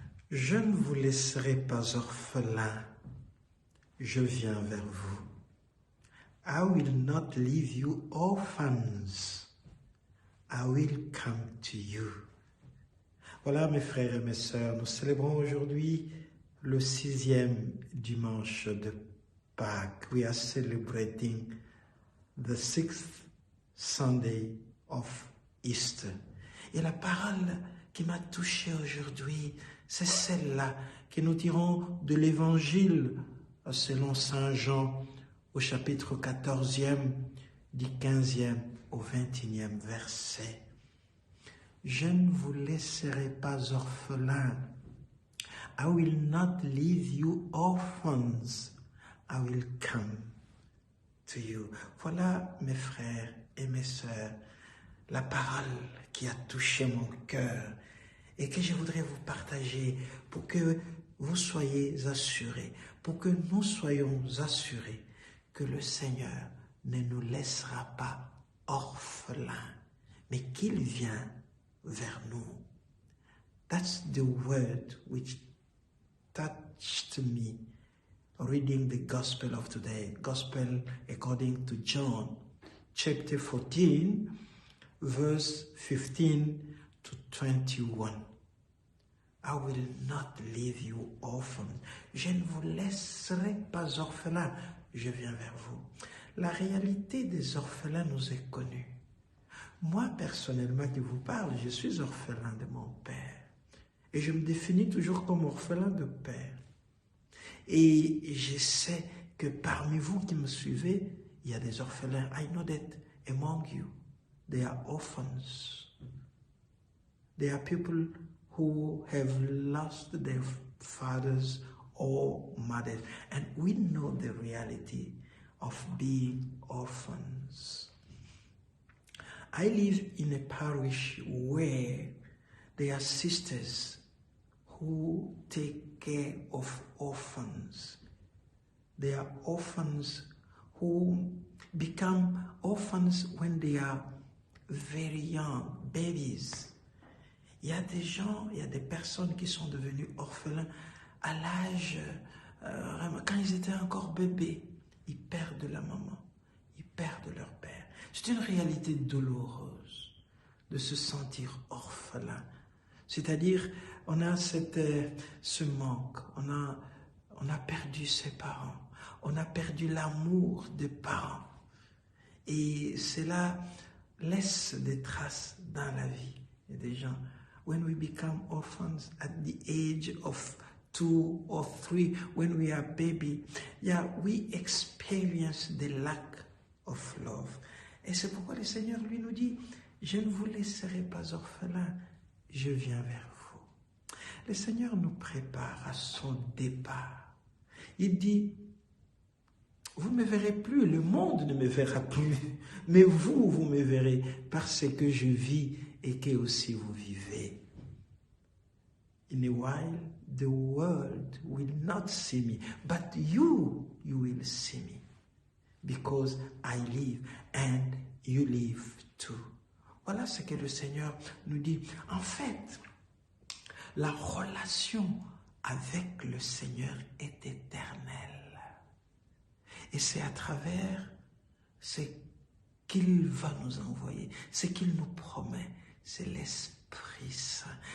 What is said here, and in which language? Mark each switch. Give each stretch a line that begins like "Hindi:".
French: Je ne vous laisserai pas orphelin, je viens vers vous.
English: I will not leave you orphans, I will come to you.
French: Voilà mes frères et mes sœurs, nous célébrons aujourd'hui le 6e dimanche de Pâques.
English: We are celebrating the 6th Sunday of Easter.
French: Et la parole qui m'a touché aujourd'hui, c'est celle-là que nous tirons de l'évangile selon Saint Jean au chapitre 14e, du 15e au 21e verset. Je ne vous laisserai pas orphelins.
English: I will not leave you orphans. I will come to you.
French: Voilà, mes frères et mes sœurs, la parole qui a touché mon cœur et que je voudrais vous partager pour que vous soyez assurés, pour que nous soyons assurés que le Seigneur ne nous laissera pas orphelins, mais qu'il vient vers nous.
English: That's the word which touched me reading the gospel of today, gospel according to John, chapter 14, verse 15 to 21. I will not leave you orphans.
French: Je ne vous laisserai pas orphelins. Je viens vers vous. La réalité des orphelins nous est connue. Moi, personnellement, qui vous parle, je suis orphelin de mon père. Et je me définis toujours comme orphelin de père. Et je sais que parmi vous qui me suivez, il y a des orphelins.
English: I know that among you, there are orphans. There are people who have lost their fathers or mothers. And we know the reality of being orphans. I live in a parish where there are sisters who take care of orphans. There are orphans who become orphans when they are very young, babies.
French: Il y a des gens, il y a des personnes qui sont devenues orphelins à l'âge, quand ils étaient encore bébés. Ils perdent la maman, ils perdent leur père. C'est une réalité douloureuse de se sentir orphelin. C'est-à-dire, on a ce manque, on a perdu ses parents, on a perdu l'amour des parents. Et cela laisse des traces dans la vie. Il y a des gens,
English: when we become orphans at the age of 2 or 3, when we are baby, we experience the lack of love.
French: Et c'est pourquoi le Seigneur lui nous dit, je ne vous laisserai pas orphelins, je viens vers vous. Le Seigneur nous prépare à son départ. Il dit, vous ne me verrez plus, le monde ne me verra plus, mais vous me verrez parce que je vis et que aussi vous vivez.
English: In a while, the world will not see me, but you will see me, because I live and you live too.
French: Voilà ce que le Seigneur nous dit. En fait, la relation avec le Seigneur est éternelle. Et c'est à travers ce qu'il va nous envoyer, ce qu'il nous promet, c'est l'Esprit Saint.